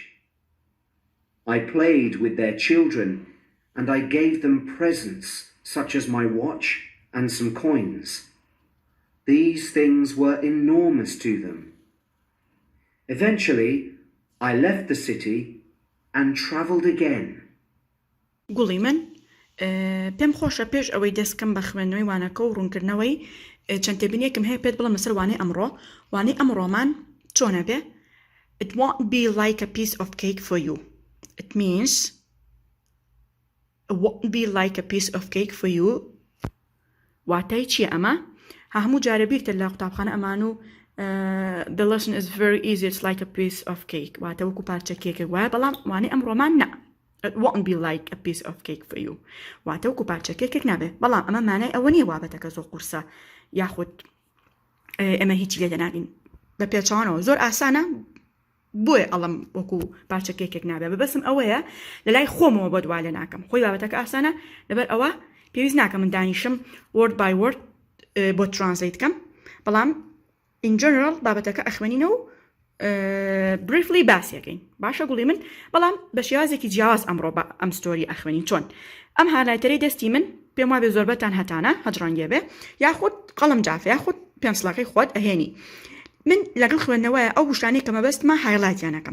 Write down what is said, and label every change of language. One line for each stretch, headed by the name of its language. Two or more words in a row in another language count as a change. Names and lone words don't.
English: I played with their children, and I gave them presents such as my watch and some coins. These things were enormous to them. Eventually, I left the city and travelled again.
Central Kurdish: گوڵی من پێم خۆشە پێش ئەوەی دەستکەم بە خوێندنەوەی وانەکە و ڕوونکردنەوەی چەند تێبینیەکم هەیە پێت بڵم لەسەر وانەی ئەمڕۆمان چۆنە بێ.
English: It won't be like a piece of cake for you. It means it won't be like a piece of cake for you.
Central Kurdish: واتای چیە ئەمە؟ هەموو جارە بیرتە لە قوتابخانە ئەمان و
English: the lesson is very easy, it's like a piece of cake.
Central Kurdish: واتە وەکو پارچە کێکێک وایە، بەڵام وانەی ئەمڕۆمان نە.
English: It won't be like a piece of cake for you.
Central Kurdish: واتە وەکو پارچە کێکێک نابێ، بەڵام ئەمە مانای ئەوە نییە بابەتەکە زۆر قورسە یاخود ئەمە هیچی لێ دەناگین بە پێچەوانەوە زۆر ئاسانە، بۆیە ئەڵم وەکو پارچە کێکێک نابێ. بەبەسم ئەوەیە لە لای خۆمەوە بۆ دوای لێ ناکەم، خۆی بابەتەکە ئاسانە، لەبەر ئەوە پێویست ناکەم من دانیشم
English: word by word
Central Kurdish: بۆ translate کەم، بەڵام
English: in general
Central Kurdish: بابەتەکە ئەخوێنینەوە و briefly باسیەکەین. باشە گوڵی من، بەڵام بە شێوازێکی جیاواز ئەمڕۆ بە ئەم ستۆری ئەخوێنین. چۆن ئەم هاڵایتەرەی دەستی من پێم وابێ زۆربەتان هەتانە هەجڕەنگێ بێ، یاخود قەڵم جافە، یاخود پێنسڵەکەی خۆت ئەهێنی. من لەگەڵ خوێندنەوەیە ئەو وشانەی کە مەبەستمە هایلایتیانەکەم.